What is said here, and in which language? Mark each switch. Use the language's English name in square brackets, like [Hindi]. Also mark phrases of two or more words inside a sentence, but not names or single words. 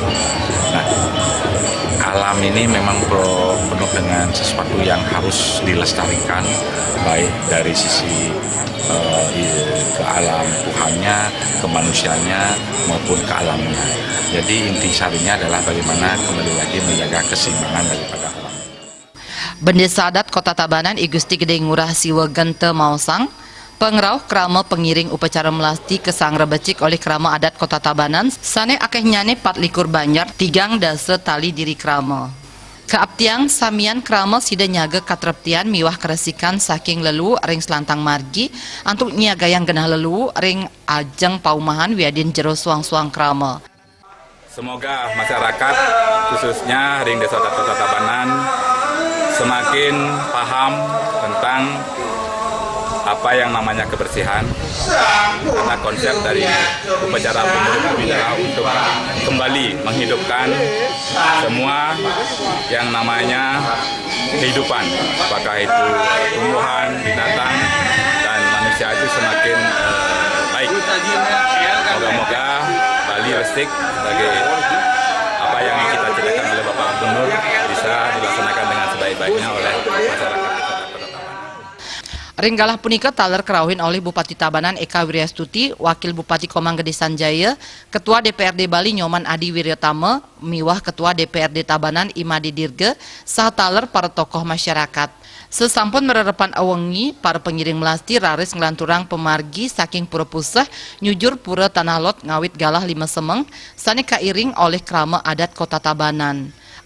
[Indonesian] Nah, alam ini memang penuh dengan sesuatu yang harus dilestarikan, baik dari sisi ke alam Tuhannya, ke manusianya, maupun ke alamnya. Jadi inti sarinya adalah bagaimana kembali lagi menjaga keseimbangan daripada alam. [Balinese] Bendesa adat Kota Tabanan I Gusti Gede Ngurah Siwa Gente Mausang pengerauh krama pengiring upacara melasti kesang rebecik oleh krama adat Kota Tabanan sane akeh nyane 4 likur banjar tigang dasa tali diri krama. Keaptiang samian krama sida nyaga katreptian miwah keresikan saking lelu ring selantang margi antuk nyaga yang genah lelu ring ajeng paumahan wiadin jero suang-suang krama. [Indonesian] Semoga masyarakat khususnya ring desa Kota Tabanan semakin paham tentang apa yang namanya kebersihan, karena konsep dari upacara pengurip bumi adalah untuk kembali menghidupkan semua yang namanya kehidupan, apakah itu tumbuhan, binatang, dan manusia itu semakin baik. Moga-moga Bali Restik sebagai apa yang kita ceritakan oleh Bapak Gubernur bisa dilaksanakan dengan sebaik-baiknya oleh masyarakat. [Balinese] Ringgalah punika taler kerauhin oleh Bupati Tabanan Eka Wiryastuti, Wakil Bupati Komang Gede Sanjaya, Ketua DPRD Bali Nyoman Adi Wiryatama, miwah Ketua DPRD Tabanan Imadi Dirge, saha taler para tokoh masyarakat. Sesampun mererepan awengi, para pengiring melasti raris ngelanturang pemargi saking Pura Puseh nyujur Pura Tanah Lot ngawit galah 5 semeng, sane kairing oleh krama adat Kota Tabanan.